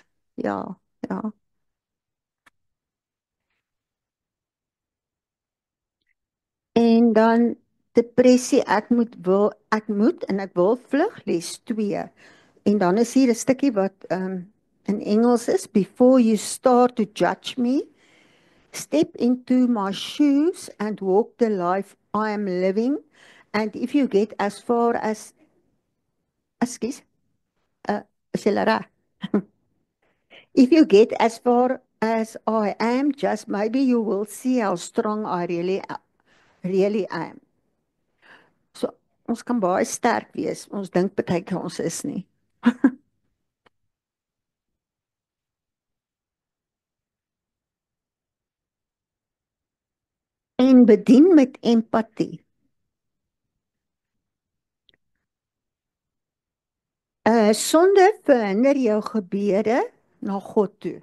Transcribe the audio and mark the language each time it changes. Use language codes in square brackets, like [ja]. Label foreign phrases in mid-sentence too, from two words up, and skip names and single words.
[af] Ja, ja. En dan depressie, ek moet en ek wil vlug, les 2. En dan is hier 'n stukkie wat in Engels is, [en] before you start to judge me, step into my shoes and walk the life I am living. And if you get as far as, [af] ekskuus, is julle reg? [en] If you get as far as I am, just maybe you will see how strong I really am. [af] So, ons kan baie sterk wees. Ons dink baie keer ons is nie. En bedien met empatie. Sonde verhinder jou gebede na God toe.